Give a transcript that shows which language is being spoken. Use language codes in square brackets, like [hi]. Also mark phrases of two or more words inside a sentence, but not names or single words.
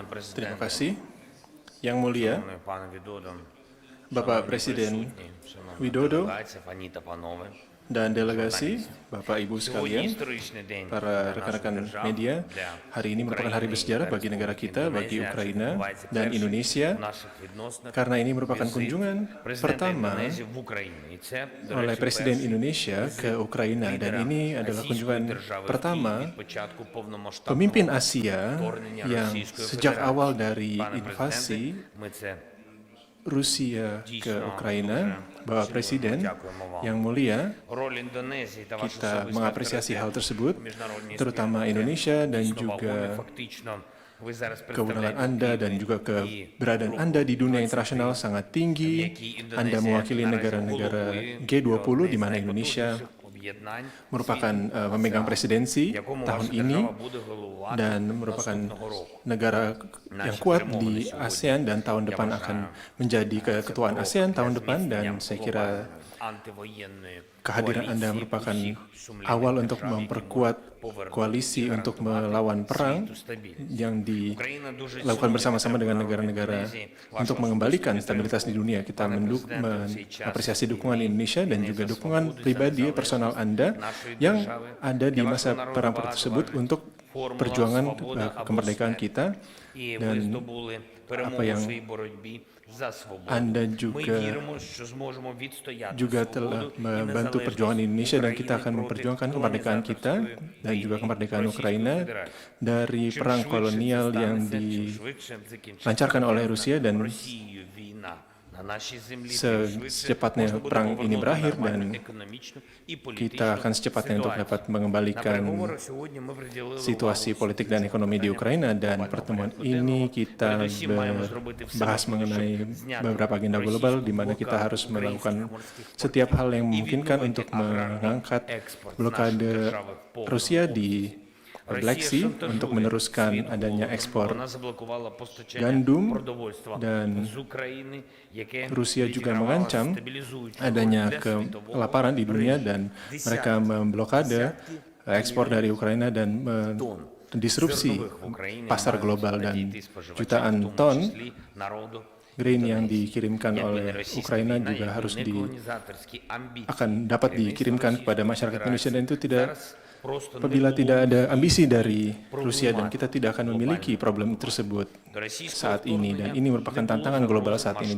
[id] Terima [uk] президенте, [id] kasih. Yang mulia, [uk] шановний пане Відодо, [id] Bapak Presiden Widodo [uk] делегація, пані та панове. [id] dan delegasi, Bapak Ibu [uk] Сьогодні [id] sekalian, [uk] історичний день [id] para [uk] для нашої [id] rekan-rekan [uk] держави, [id] media, [uk] для [id] hari ini merupakan hari [uk] України [id] bersejarah [uk] і [id] bagi negara kita, bagi [uk] Індонезії, адже [id] Ukraina [uk] відбувається [id] dan [uk] перший [id] Indonesia, [uk] в наших відносинах [id] karena ini merupakan [uk] візит [id] kunjungan [uk] президента [id] pertama [uk] Індонезії в Україну. І це, до [id] oleh [uk] речі, [id] Presiden [uk] перший [id] Indonesia ke Ukraina dan [uk] лідера [id] ini adalah [uk] Російської [id] kunjungan [uk] держави в [id] pertama [uk] Київ від початку повномасштабного [id] pemimpin Asia [uk] вторгнення [id] yang [uk] Російської [id] sejak [uk] Федерації. [id] awal dari [uk] Пане [id] invasi [uk] президенте, ми це [id] Rusia ke Ukraina, Bapak Presiden yang mulia, [uk] роль Індонезії та ваш [id] kita [uk] особистий [id] mengapresiasi hal tersebut, [uk] у міжнародній [id] terutama [uk] спільноті. [id] Indonesia dan [uk] Дійсно, вагомі, [id] juga [uk] фактично, ви зараз [id] kewenangan [uk] представляєте [id] Anda dan [uk] Україну [id] juga [uk] і [id] keberadaan [uk] групу [id] Anda di dunia [uk] 23, [id] internasional sangat tinggi. [uk] які Індонезія [id] Anda mewakili [uk] наразі [id] negara-negara [uk] головує [id] G20 [uk] одне [id] di [uk] з [id] mana Indonesia [uk] найпотужніших об'єднань [id] merupakan [uk] світу, [id] memegang presidensi [uk] якому [id] tahun [uk] ваша [id] ini [uk] держава буде головувати [id] dan merupakan [uk] наступного року. [id] negara yang kuat di ASEAN dan tahun depan akan menjadi keketuaan ASEAN tahun depan dan saya kira [uk] антивоєнної [id] kehadiran Anda [uk] коаліції [id] merupakan [uk] усіх сумлінних [id] awal untuk [uk] держав, які [id] memperkuat [uk] повернуть [id] koalisi [uk] і [id] untuk [uk] гарантувати [id] melawan perang [uk] світу стабільність. [id] yang [uk] Україна дуже [id] dilakukan [uk] цінує [id] bersama-sama dengan [uk] підтримку [id] negara-negara [uk] Індонезії, вашого [id] untuk mengembalikan [uk] особистого [id] stabilitas di dunia. Kita [uk] Пане президенте, в цей час [id] mengapresiasi dukungan Indonesia dan juga [uk] за [id] dukungan [uk] свободу, за [id] pribadi [uk] незалежність [id] personal Anda [uk] нашої [id] yang [uk] держави. [id] ada di [uk] Для [id] masa [uk] вашого народу [id] perang [uk] багато [id] tersebut [uk] важить [id] untuk [uk] формула [id] perjuangan [uk] «Свобода або [id] kemerdekaan [uk] смерть». [id] kita [uk] І ви [id] dan [uk] здобули перемогу [id] yang [uk] у своїй боротьбі за свободу. [id] Anda [uk] Ми [id] juga [uk] віримо, що зможемо відстояти [id] telah [uk] свободу і [id] membantu perjuangan [uk] незалежність [id] Indonesia dan kita [uk] України [id] akan [uk] проти [id] memperjuangkan kemerdekaan kita [uk] колонізаторської [id] dan juga [uk] війни [id] kemerdekaan [uk] Російської [id] Ukraina [uk] Федерації. [id] dari [uk] Чим [id] perang [uk] швидше це [id] kolonial yang [uk] станеться, чим швидше закінчиться [id] dilancarkan oleh Rusia dan [uk] Росією війна на нашій землі, тим швидше [id] secepatnya [uk] можна буде [id] perang ini [uk] повернути [id] berakhir [uk] нормальну [id] dan [uk] економічну і [id] kita [uk] політичну [id] akan secepatnya untuk [uk] ситуацію. [id] dapat [uk] На [id] mengembalikan [uk] переговорах сьогодні ми приділили [id] situasi [uk] увагу [id] politik dan ekonomi di Ukraina dan [uk] глобального [id] pertemuan [uk] порядку [id] ini [uk] денного. [id] kita [uk] Передусім маємо зробити все [id] bahas [uk] можливе, [id] mengenai [uk] щоб зняти [id] beberapa agenda global di mana kita [uk] російську [id] harus [uk] блокаду [id] melakukan [uk] українських морських портів [id] setiap hal yang [uk] і [id] memungkinkan [uk] відновити [id] untuk [uk] аграрний [id] mengangkat [uk] експорт нашої [id] blokade [uk] держави в повному [id] Rusia di Black Sea untuk meneruskan adanya ekspor gandum, dan Rusia juga mengancam adanya kelaparan di dunia dan mereka memblokade ekspor dari Ukraina dan disrupsi pasar global, dan jutaan ton grain yang dikirimkan oleh Ukraina juga akan dapat dikirimkan kepada masyarakat Indonesia, dan itu apabila tidak ada ambisi dari Rusia, dan kita tidak akan memiliki problem tersebut saat ini, dan ini merupakan tantangan global saat ini.